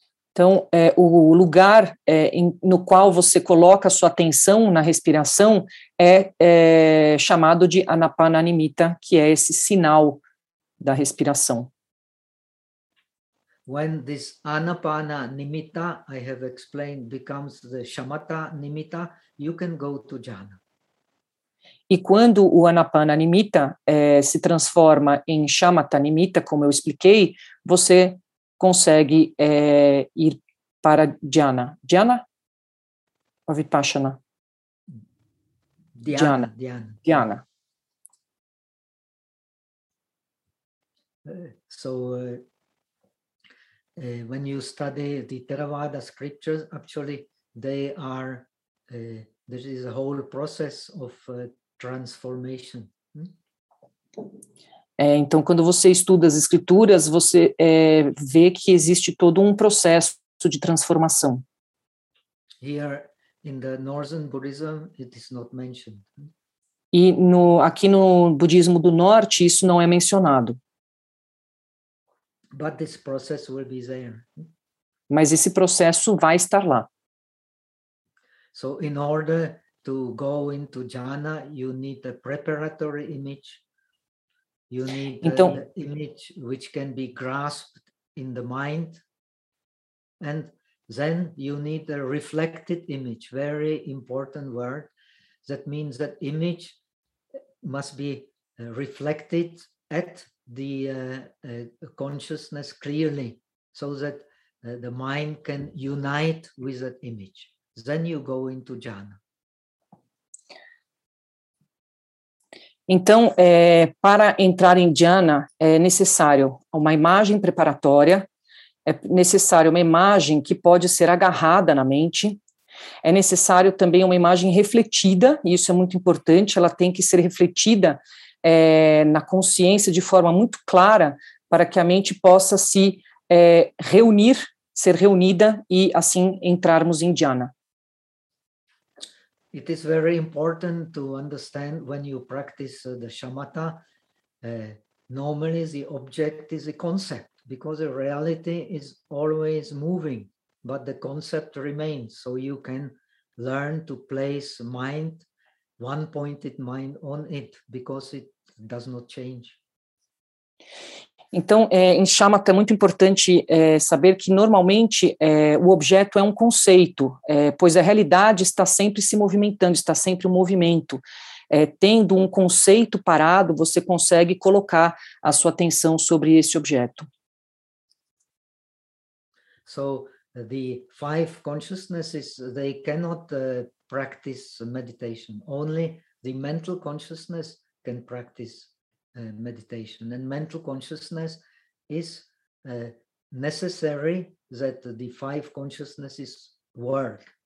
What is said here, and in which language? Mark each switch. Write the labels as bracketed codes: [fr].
[pt] Então, o lugar no qual você coloca sua atenção na respiração é chamado de Anapana Nimitta, que é esse sinal da respiração. [en] When this Anapana Nimitta, I have explained, becomes the Shamatha Nimitta, you can go to Jhana. [pt] E quando o Anapana Nimitta se transforma em Shamatha Nimitta, como eu expliquei, você consegue ir para Dhyana. Dhyana? Ou Vipassana? Dhyana. Dhyana. [en] So, when you study the Theravada scriptures, actually, they are, there is a whole process of transformation. [pt] Então, quando você estuda as escrituras, você vê que existe todo um processo de transformação. [en] Here in the Northern Buddhism, it is not mentioned. [pt] E aqui no budismo do norte, isso não é mencionado. [en] But this process will be there. [pt] mas esse processo vai estar lá. [en] So in order to go into jhana, you need a preparatory image. You need [pt] então, [en] an image which can be grasped in the mind. And then you need a reflected image, very important word. That means that image must be reflected at the consciousness clearly, so that the mind can unite with that image. Then you go into jhana. [pt] Então, para entrar em jhana, é necessário uma imagem preparatória, é necessário uma imagem que pode ser agarrada na mente, é necessário também uma imagem refletida, e isso é muito importante, ela tem que ser refletida na consciência de forma muito clara para que a mente possa se reunir, ser reunida e assim entrarmos em jhana. [en] It is very important to understand when you practice the shamatha, normally the object is a concept, because the reality is always moving, but the concept remains, so you can learn to place mind, one-pointed mind on it, because it does not change. [pt] Então, em shamatha é muito importante saber que normalmente o objeto é um conceito, pois a realidade está sempre se movimentando, está sempre em movimento. Tendo um conceito parado, você consegue colocar a sua atenção sobre esse objeto. [en] So, the five consciousnesses, they cannot practice meditation. Only the mental consciousness can practice meditation. And mental consciousness is necessary that the five consciousnesses work.